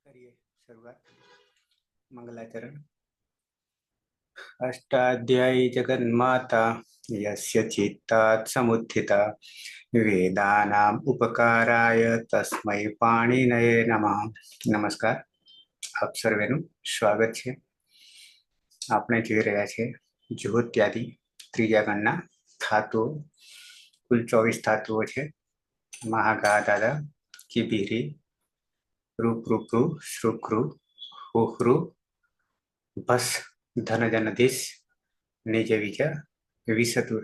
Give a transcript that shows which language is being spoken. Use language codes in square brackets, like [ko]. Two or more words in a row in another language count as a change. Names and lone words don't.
[hi] शुरुआत मंगलाचरण। [sa] अष्टाध्यायी जगन्माता यस्य चित्तात् समुत्थिता वेदानाम् उपकाराय तस्मै पाणिनये नमः। [gu] नमस्कार, આપ સર્વેનું સ્વાગત છે। આપણે જોઈ રહ્યા છે જ્યોત્યાદિ ત્રીજા ગણના ધાતુઓ। કુલ 24 ધાતુઓ છે। [sa] મહાગા દાદા કિબીરી રૂપરૂપૃ શ્રુકૃ હુહૃ ભસ ધન જન દિશ નિજ વિજ વિસતુર।